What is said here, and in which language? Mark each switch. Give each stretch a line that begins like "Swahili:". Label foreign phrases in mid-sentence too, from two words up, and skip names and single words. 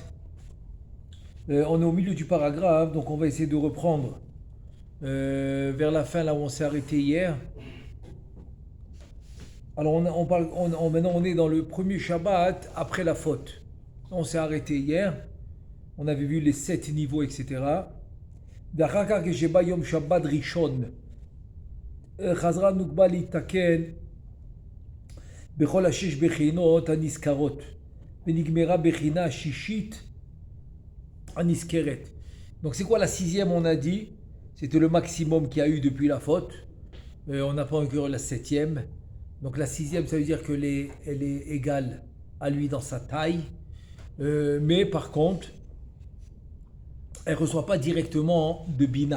French: On est au milieu du paragraphe, donc on va essayer de reprendre vers la fin, là où on s'est arrêté hier. Alors, maintenant, on est dans le premier Shabbat après la faute. On s'est arrêté hier, on avait vu les 7 niveaux, etc.
Hebrew: ואחר כך כשבא יום שבת ראשון חזרה נוקבה להתקן בכל השש בחינות הנזכרות ונגמרה בחינה השישית הנזכרת.
French: Donc c'est quoi la sixième? On a dit c'était le maximum qu'il y a eu depuis la faute. On n'a pas encore la septième. Donc la sixième, ça veut dire qu'elle est égale à lui dans sa taille. Mais par contre, elle ne reçoit pas directement de Bina.